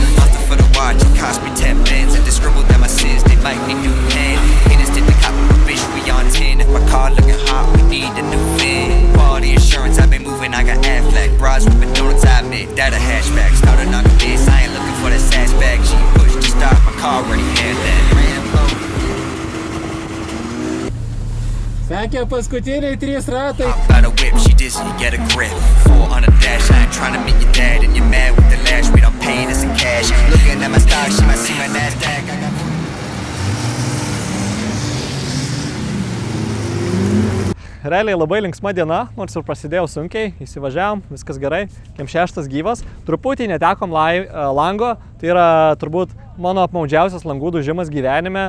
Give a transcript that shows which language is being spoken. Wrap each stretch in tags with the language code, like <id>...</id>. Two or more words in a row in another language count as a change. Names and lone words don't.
<en>Monster for the watch, it cost me 10 bands. And they scribbled down my sins, they might need new pen. Haters did the cop, bitch, we on 10. If my car looking hot, we need a new fin. Quality insurance, I've been moving, I got Aflac. Bras whipping donuts, I admit, that a hatchback. Started on this, I ain't looking for the sass bag. She pushed to start, my car already had that. Rambo.</en> <lt>Sakė, paskutiniai 3 ratai.</lt> <en>Hop out a whip, she dizzy, get a grip. 4 on the dash, I ain't trying to meet your dad. And you're mad with the lash, we don't pay this in cash. Looking at my stock, she might see my NASDAQ. I got...</en> <lt>Realiai labai linksma diena, nors ir prasidėjo sunkiai, įsivažiavom, viskas gerai, kiem 6 gyvas. Truputį netekom lango, tai yra turbūt mano apmaudžiausias langų dužimas gyvenime.</lt>